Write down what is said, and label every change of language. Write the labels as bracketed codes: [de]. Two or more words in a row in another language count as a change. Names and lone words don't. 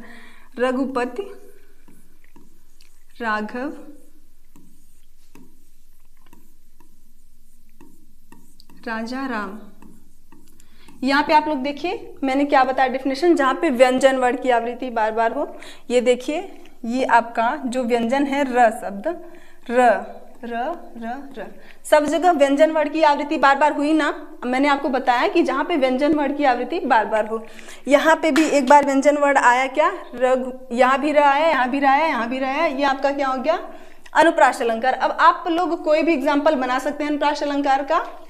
[hi] रघुपति, राघव, राजा राम। यहाँ पे आप लोग देखिए मैंने क्या बताया डेफिनेशन, जहाँ पे व्यंजन वर्ड की आवृत्ति बार बार हो। ये देखिए ये आपका जो व्यंजन है र शब्द, र र र र, सब जगह व्यंजन वर्ड की आवृत्ति बार बार हुई ना। मैंने आपको बताया कि जहाँ पे व्यंजन वर्ड की आवृत्ति बार बार हो, यहाँ पे भी एक बार व्यंजन वर्ड आया क्या? रघु। यहाँ भी र आया, यहाँ भी र आया, यहाँ भी र आया। ये आपका क्या हो गया? अनुप्रास अलंकार। अब आप लोग कोई भी एग्जाम्पल बना सकते हैं अनुप्रास अलंकार का।